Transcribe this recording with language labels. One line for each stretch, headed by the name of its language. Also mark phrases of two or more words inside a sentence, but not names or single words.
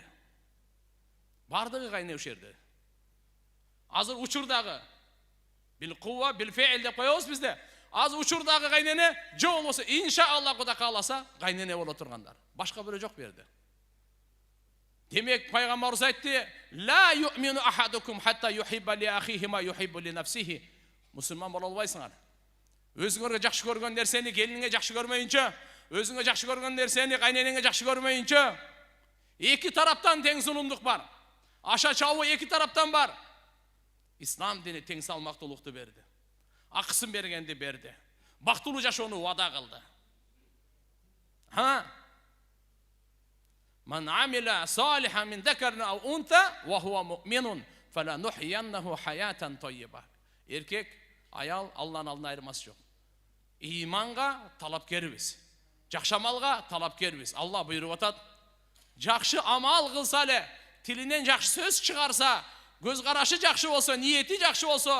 Kyrgyz: Бардыгы кайне ушул жерде. Азыр учурдагы
Arabic: بالقوة بالفعل
Kyrgyz: деп коебуз бизде. Азыр учурдагы кайнене, же болбосо иншаалла Кудай кааласа кайнене боло тургандар. Башка бирөө жок берди. Демек пайгамбарыбыз айтты:
Arabic: "لا يؤمن أحدكم حتى يحب لأخيه ما يحب لنفسه."
Kyrgyz: Мусулман боло албайсыңар. Өзүңөргө жакшы көргөн нерсени келиниңе жакшы көрмөйүнчө, өзүңө жакшы көргөн нерсени кайненеңе жакшы көрмөйүнчө, эки тараптан тең зулумдук бар. Аша чабуу эки тараптан бар. Ислам дини тең салмактуулукту берди. Акысын бергенди берди. Бактылуу жашоону вада кылды.
Arabic: من عمل صالحا من ذكر أو أنثى وهو مؤمن فلنحيينه حياة طيبة.
Kyrgyz: Эркек, аял Алланын алдына айырмасы жок. Иманга талапкербиз. Жакшы амалга талапкербиз. Алла буйруп атат: "Жакшы амал кылса эле, тилинен жакшы сөз чыгарса, көз карашы жакшы болсо, ниети жакшы болсо,